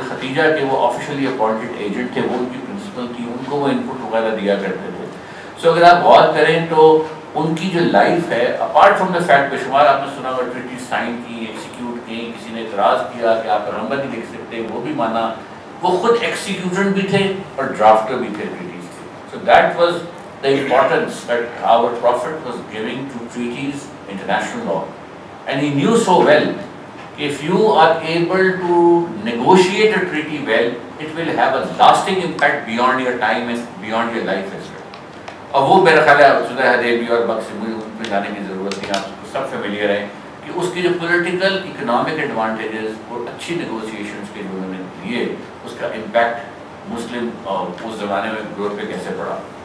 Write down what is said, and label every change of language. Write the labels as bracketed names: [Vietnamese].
[Urdu] حضرت خدیجہ کے وہ آفیشلی اپوائنٹڈ ایجنٹ تھے, وہ ان کی پرنسپل تھی, ان کو وہ ان پٹ وغیرہ دیا کرتے تھے. سو اگر آپ غور کریں تو ان کی جو لائف ہے, اپارٹ فرام دا فیکٹ, بے شمار آپ نے سنا ہوا ٹریٹی سائن کی, ایکسیکیوٹ کی, کسی نے اعتراض کیا کہ آپ نمبر نہیں لکھ سکتے, وہ بھی مانا. وہ خود ایکسیکیوٹر بھی تھے اور ڈرافٹر بھی تھے ٹریٹیز کے. [English] So that was the importance that our Prophet was giving to treaties, international law. And he knew so well, if you are able to negotiate a treaty well, it will have a lasting impact beyond your time and beyond your life as well. [Urdu] اور وہ میرا خیال ہے صلح حدیبیہ اور books مجھے ان پہ جانے کی ضرورت نہیں, آپ سب فیملیئر ہیں کہ اس کے جو پولیٹیکل اکنامک ایڈوانٹیجز اور اچھی نیگوسیشنز کے جو انہوں نے لیے, اس کا امپیکٹ مسلم اور اس زمانے میں گروتھ پہ کیسے پڑا.